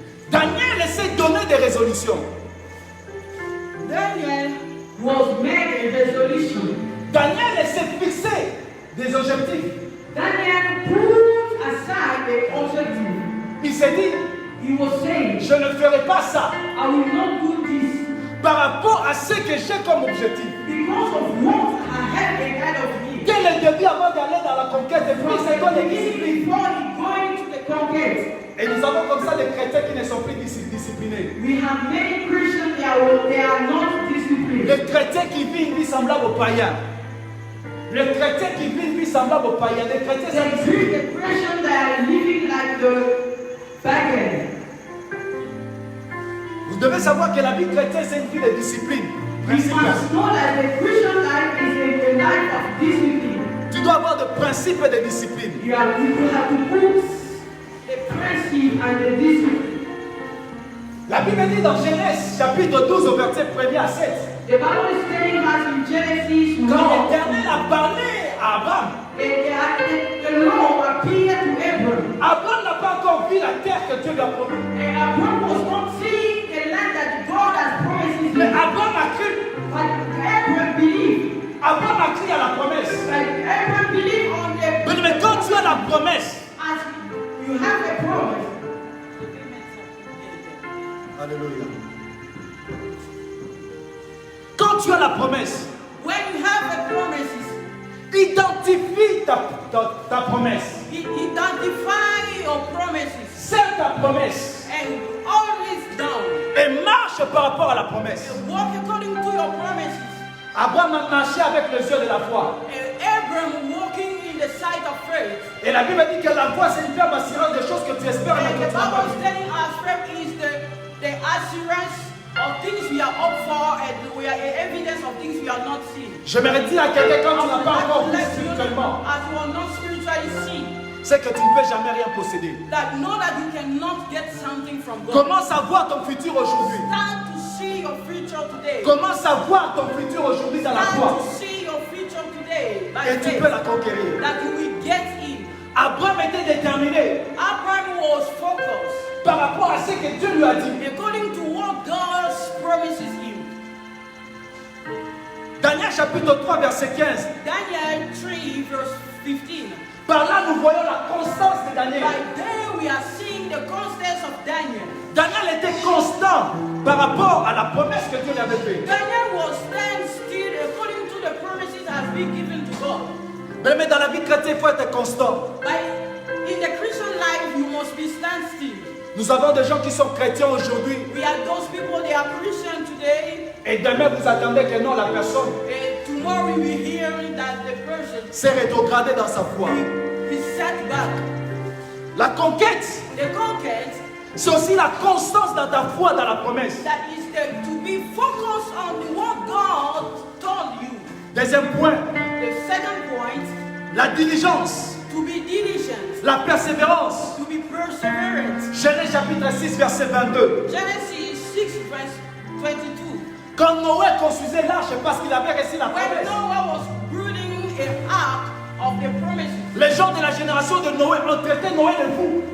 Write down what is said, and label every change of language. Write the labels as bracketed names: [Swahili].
[French] Daniel essaie de donner des résolutions. [English] Daniel was made a resolution. [French] Daniel essaie de fixer des objectifs. [English] Daniel put aside the objective. [French] Il s'est dit, [English] He was saying, [French] je ne ferai pas ça [English] I will not do this [French] par rapport à ce que j'ai comme objectif. [English] because of what I have ahead of me. [French] Quel est le début avant d'aller dans la conquête des fruits? C'est quoi les disciplines? [English] Before he going to the conquest, [French] Et nous avons comme ça des chrétiens qui ne sont plus disciplinés. [English] we have many Christians they are not disciplined. [French] Les chrétiens qui vivent une vie semblable aux païens. Les chrétiens qui vivent une vie semblable aux païens. Les chrétiens [English] They [French] sont [English] treat the Christians that are living like the pagan. [French] Vous devez savoir que la vie chrétienne, c'est une vie de discipline. [English] We must know that the Christian life is a life of discipline. [French] Tu dois avoir des principes et des disciplines. [English] You have to put the principle and the discipline. [French] La Bible dit dans Genèse, chapitre 12, au verset 1er à 7. [English] The Bible is telling us in Genesis [French] Quand 1, l'Éternel a parlé à Abraham, [English] the Lord appeared to Abram. [French] Abraham n'a pas encore vu la terre que Dieu lui a promis. [English] And Abram was not seeing the land that God has promised him. [French] Mais Abraham a cru. [English] But Abram believed. [French] Abraham a cru à la promesse. [English] Like Abram believed on the [French] Mais quand tu as la promesse, [English] as you have a promise. [French] Alléluia. Quand tu as la promesse, [English] When you have a promise, [French] identifie ta promesse. [English] identify your promises [French] C'est ta promesse. [English] and always down. [French] Et marche par rapport à la promesse. [English] Walk according to your promises. [French] Abraham a marché avec les yeux de la foi. [English] And Abram walking in the sight of faith. [French] Et la Bible dit que la foi, c'est une ferme assurance des choses que tu espères mais [English] And [French] que [English] the [French] tu n'as pas [English] Bible is [French] vues. [English] telling us faith is the assurance of things we are up for and we are evidence of things we are not seeing. [French] J'aimerais dire à quelqu'un quand tu n'as pas encore vu [English] Let you know, [French] spirituellement, [English] as you are not spiritually seen, [French] c'est que tu ne peux jamais rien posséder. [English] that know that you cannot get something from God. [French] Commence à voir ton futur aujourd'hui. [English] Start to see your future today. [French] Commence à voir ton futur aujourd'hui dans la foi. [English] Start to see your future today by [French] Et tu [English] faith, [French] peux la conquérir. [English] that you will get in. [French] Abraham était déterminé [English] Abraham was focused [French] par rapport à ce que Dieu lui a dit. [English] according to what God promises him. [French] Daniel chapitre 3 verset 15. [English] Daniel 3 verse 15. [French] Par là nous voyons la constance de Daniel. [English] By there we are seeing the constance of Daniel. [French] Daniel était constant par rapport à la promesse que Dieu lui avait faite. [English] Daniel was stand still according to the promises that has been given to God. [French] Mais dans la vie chrétienne, il faut être constant. [English] But in the Christian life, you must be stand still. [French] Nous avons des gens qui sont chrétiens aujourd'hui. [English] We have those people, they are Christian today, [French] Et demain, vous attendez que non, la personne [English] and tomorrow we will hear that the person [French] s'est rétrogradée dans sa foi. [English] is set back. [French] La conquête, [English] The conquest, [French] c'est aussi la constance dans ta foi, dans la promesse. [English] that is to be focused on what God told you. [French] Deuxième point, [English] The second point, [French] la diligence, [English] to be diligent, [French] la persévérance. [English] to be perseverant. [French] Genèse chapitre 6, verset 22. [English] Genesis 6 verse 22. [French] Quand Noé construisait l'arche parce qu'il avait reçu la [English] When [French] promesse, [English] Noah was building an ark of the promises, [French] les gens de la génération de Noé ont traité Noé de fou.